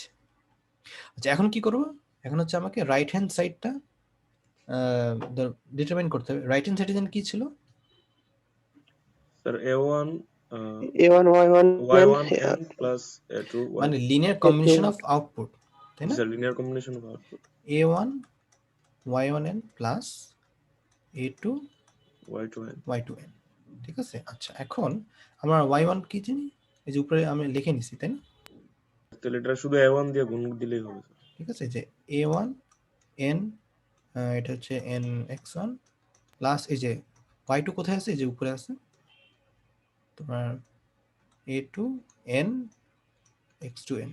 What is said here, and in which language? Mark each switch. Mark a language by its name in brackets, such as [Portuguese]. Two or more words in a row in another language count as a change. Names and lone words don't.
[Bangla] আচ্ছা এখন কি করব, এখন হচ্ছে আমাকে [English] right hand side-ta determine [Bangla] করতে হবে। [English] right hand side-e [Bangla] যেন কি ছিল, স্যার A1 [English] A1 Y1 Y1 n plus A2 [Bangla] মানে [English] Y2, linear combination of output, [Bangla] তাই না? [English] স্যার linear combination of output a1 y1n প্লাস a2 Y2n। [Bangla] y2n, ঠিক আছে। আচ্ছা এখন আমরা y1 কি জানি, এই যে উপরে আমি লিখে নিছি, তাই না? তাহলে এটা শুধু A1 দিয়ে গুণ দিলেই হবে স্যার। ঠিক আছে, যে a1 n এটা হচ্ছে n x1 প্লাস এই যে y2 কোথায় আছে, এই যে উপরে আছে তোমার a2 n x2n।